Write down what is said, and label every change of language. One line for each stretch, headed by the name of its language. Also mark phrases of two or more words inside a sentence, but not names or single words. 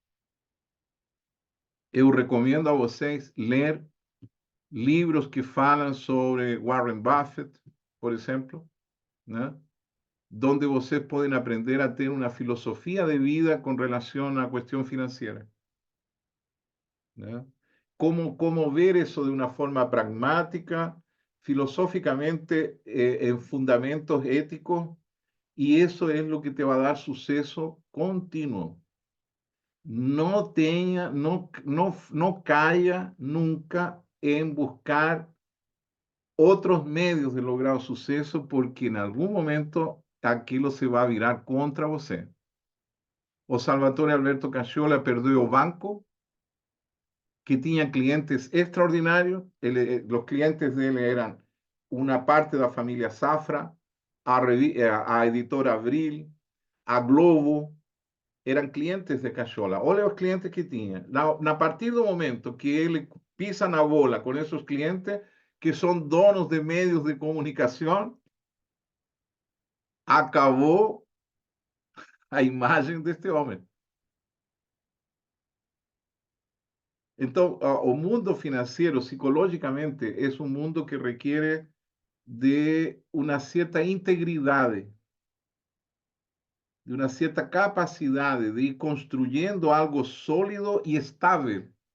Portuguese: Eu recomendo a vocês ler livros que falam sobre Warren Buffett, por exemplo, né? Donde vocês podem aprender a ter uma filosofia de vida com relação à questão financeira, né?
Spanish: Cómo ver eso de una forma pragmática, filosóficamente, en fundamentos éticos, y eso es lo que te va a dar suceso continuo. No caiga nunca en buscar otros medios de lograr suceso, porque en algún momento aquilo se va a virar
Portuguese: contra você.
Spanish: O Salvatore Alberto Cacciola perdió o banco, que tenía clientes extraordinarios. Los clientes de él eran una parte de la familia Safra, a Editora Abril, a Globo, eran clientes de Cachola.
Portuguese: Olha os clientes que tinha. A partir do momento que ele pisa na bola com esses clientes, que são donos de meios de comunicação, acabou a imagem deste homem. Então, o mundo financeiro, psicologicamente, é um mundo que requer de uma certa integridade, de uma certa capacidade de ir construindo algo sólido e estável.